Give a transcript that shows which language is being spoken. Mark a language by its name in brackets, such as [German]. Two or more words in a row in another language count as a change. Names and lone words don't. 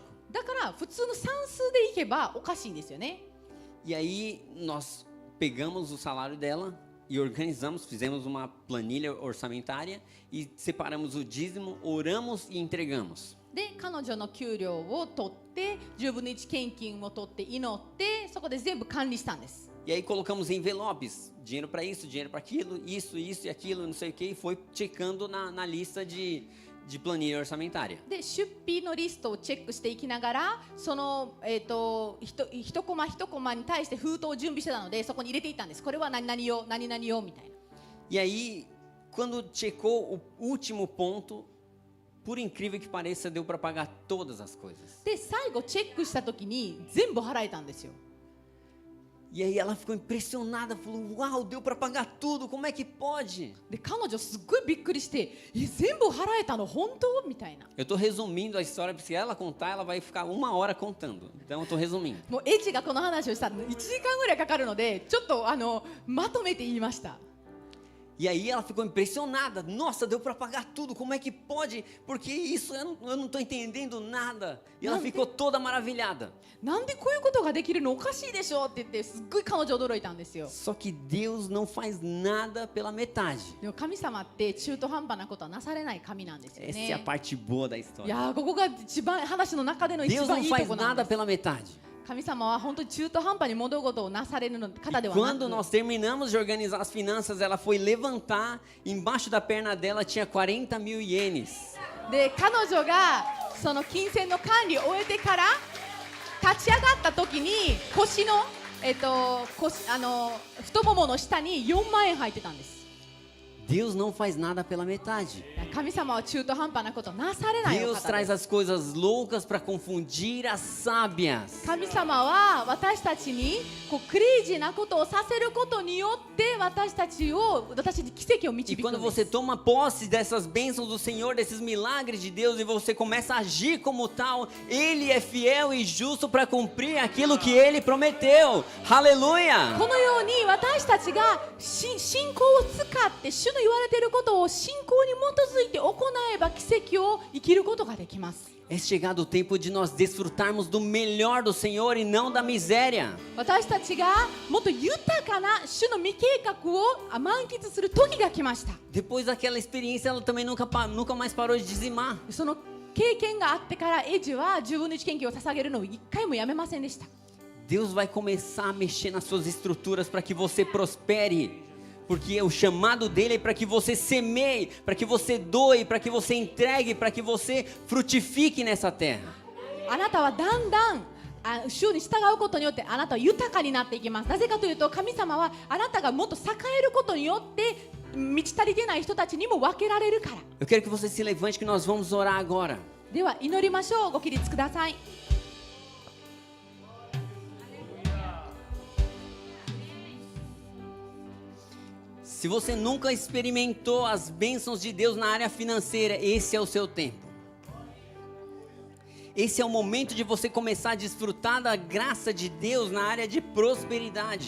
[Japanese] だから普通の算数でいけばおかしいんですよね。 [Portuguese] E aí nós pegamos o salário dela e organizamos, fizemos uma planilha orçamentária e separamos o dízimo, oramos e entregamos. [Japanese] で彼女の給料を取って10分の1献金を取って祈って、そこで全部管理したんです。 [Portuguese] E aí colocamos envelopes, dinheiro para isso, dinheiro para aquilo, isso e aquilo, não sei o que, e foi checando na lista de planilha orçamentária. [Japanese] で出費のリストをチェックしていきながら、その一コマ一コマに対して封筒を準備してたので、そこに入れていったんです。これは何々用、何々用みたいな。 [Portuguese] E aí, quando checou o último ponto, por incrível que pareça, deu para pagar todas as coisas. [Japanese] で最後チェックした時に全部払えたんですよ。 [Portuguese] E aí ela ficou impressionada, falou, uau, deu para pagar tudo, como é que pode? [Japanese] で彼女すっごいびっくりして、全部払えたの本当みたいな。 [Portuguese] Eu estou resumindo a história, porque se ela contar, ela vai ficar 1 hora contando. Então eu estou resumindo. [Japanese] もうエイジがこの話をしたら1時間ぐらいかかるので、ちょっとまとめて言いました。 [Portuguese] E aí ela ficou impressionada. Nossa, deu para pagar tudo, como é que pode? Porque isso eu não estou entendendo nada. E ela ficou toda maravilhada. [Japanese] なんでこういうことができるのおかしいでしょって言って、すっごい彼女驚いたんですよ。 [Portuguese] Só que Deus não faz nada pela metade. [Japanese] でも神様って中途半端なことはなされない神なんですよ [Portuguese] Essa é a [Japanese] ね。 [Portuguese] parte boa da [Japanese] い [Portuguese] história. [Japanese] やー、ここが一番話の中での一 [Portuguese] Deus [Japanese] 番 [Portuguese] não [Japanese] いいと [Portuguese] faz [Japanese] ころなんで [Portuguese] nada [Japanese] す。 [Portuguese] pela metade. [Japanese] 神様は本当に中途半端に物事をなされる方で [Portuguese] E [Japanese] はな [Portuguese] quando [Japanese] く、 [Portuguese] nós terminamos de organizar as finanças, ela foi levantar, embaixo da perna dela tinha 40.000 ienes. [Japanese] で彼女がその金銭の管理を終えてから立ち上がった時に腰の、太ももの下に4万円入ってたんです。 [Portuguese] Deus não faz nada pela metade. [Japanese] 神様は中途半端なことなされないお [Portuguese] Deus [Japanese] 方で [Portuguese] traz [Japanese] す。 [Portuguese] as coisas loucas para confundir as sábias. [Japanese] 神様は私たちにこうクレイジーなことをさせることによって私たちに奇跡を [Portuguese] E [Japanese] 導く [Portuguese] quando [Japanese] んで [Portuguese] você [Japanese] す。 [Portuguese] toma posse dessas bênçãos do Senhor, desses milagres de Deus, e você começa a agir como tal, Ele é fiel e justo para cumprir aquilo que Ele prometeu. Aleluia! [Japanese] このように私たちが信仰を使って主の言われていることを信仰に基づいて行えば奇跡を生きることができます。 [Portuguese] É chegado o tempo de nós desfrutarmos do melhor do Senhor e não da miséria. [Japanese] 私たちがもっと豊かな主の未計画を満喫する時が来ました。 [Portuguese] Depois daquela experiência, ela também nunca mais parou de dizimar. [Japanese] その経験があってからエイジは10分の1献金を捧げるのを1回もやめませんでした。 [Portuguese] Deus vai começar a mexer nas suas estruturas para que você prospere. Porque o chamado dele é para que você semeie, para que você doe, para que você entregue, para que você frutifique nessa terra. [Japanese] あなたはだんだん主に従うことによってあなたは豊かになっていきます。なぜかというと、神様はあなたがもっと栄えることによって満ち足りてない人たちにも分けられるから。 [Portuguese] Eu quero que você se levante, que nós vamos orar agora. [Japanese] では祈りましょう。ご起立ください。 [Portuguese] Se você nunca experimentou as bênçãos de Deus na área financeira, esse é o seu tempo. Esse é o momento de você começar a desfrutar da graça de Deus na área de prosperidade.